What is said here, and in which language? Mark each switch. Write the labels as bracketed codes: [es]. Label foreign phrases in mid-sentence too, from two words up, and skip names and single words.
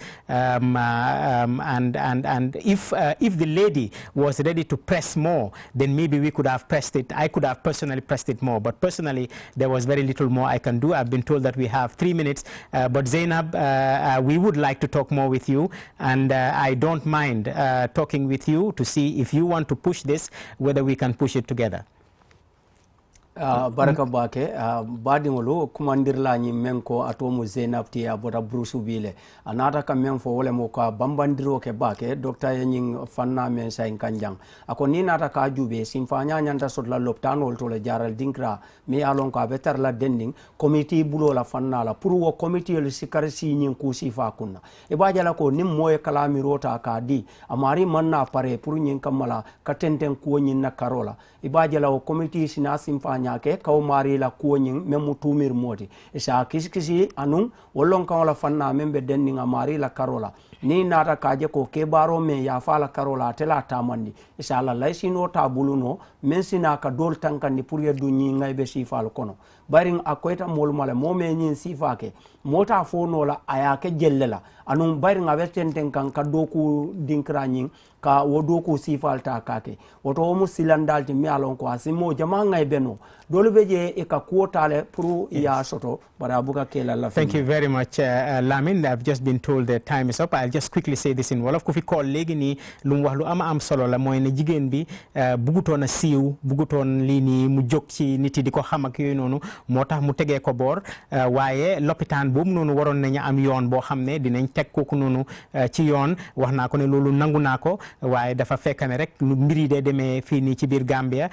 [en] And if the lady was ready to press more, then maybe we could have pressed it. I could have personally pressed it more, but personally there was very little more I can do. I've been told that we have 3 minutes, but Zainab, we would like to talk more with you, and I don't mind talking with you to see if you want to push this, whether we can push it together. [man] Baraka bake badingolo kumandirla nyi menko atomu Zainab ti abota brusu bile anata ka memfo wole mo ka bambandiro ke bake docteur yin fanna men sa kanjang ako ni nata ka jube simfanya nyanta sotla loptano to le jaral dinkra mi alon ka betar la dending committee bulo la fanna la pour wo committee le sikar si nyin ku sifa kunna e bajala ko nim moye kalamiro ta ka di amari manna pare pour nyin kamala ka tenten ko nyin na karola e bajala o committee sina simfanya ke kaw mari la kuoñing memu tumir moti isa kisi anun wolon kan la fanna membe denninga mari la karola ni nata kaje ko ke baro me ya fala karola tela tamandi isa la laysino tabuluno men sina ka dol tankandi pour yeddu ñi ngay be sifal kono baring akoyta mol mala mo me ñin sifake mota fono la aya ke jellela anun baring awetenten kan ka doku dinkra ñing ka wodoku sifal ta kake woto mu silandalti mi alon ko asimo jama ngay beno dole beje e ka kuotale pour ya soto bara buka kela la. [en] Thank you very much, Lamin. I've just been told the time is up. I'll just quickly say this in Wolof. [wo] Ku fi call legi ni lu wax lu am solo la moy ne jigen bi buguton a siiw buguton li ni mu jog ci niti diko xam ak yoy nonu motax mu tege ko bor waye l'hôpital bobu nonu waron nañu am yoon bo xamne dinañ tek koku nonu ci yoon wax na ko ne lolu nangu nako waye dafa fekkane rek mbiri de demee fi ni ci bir Gambia